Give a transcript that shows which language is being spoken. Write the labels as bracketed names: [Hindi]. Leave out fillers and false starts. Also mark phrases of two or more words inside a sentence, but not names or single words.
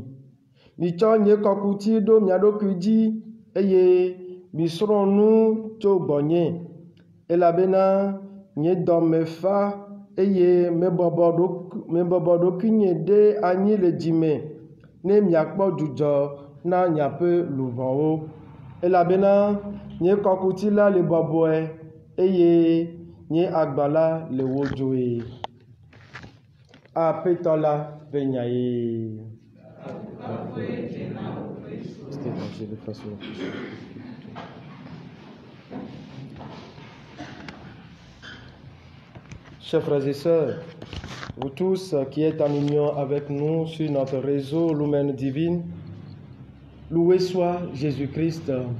[Ewe] Mitsɔ nye kɔkuti ɖo mia ɖokui dzi eye misrɔ̃ nu tso gbɔnye elabena nye dɔ me fa eye mebɔbɔ ɖokuinye ɖe anyi le dzime ne miakpɔ dzudzɔ na miaƒe luʋɔwo elabena nye kɔkuti la le bɔbɔe eye nye agba la le wodzoe. Aƒetɔ la ƒe nyae. [French] Chers frères et sœurs, vous tous qui êtes en union avec nous sur notre réseau Lumen Divine, loué soit Jésus-Christ.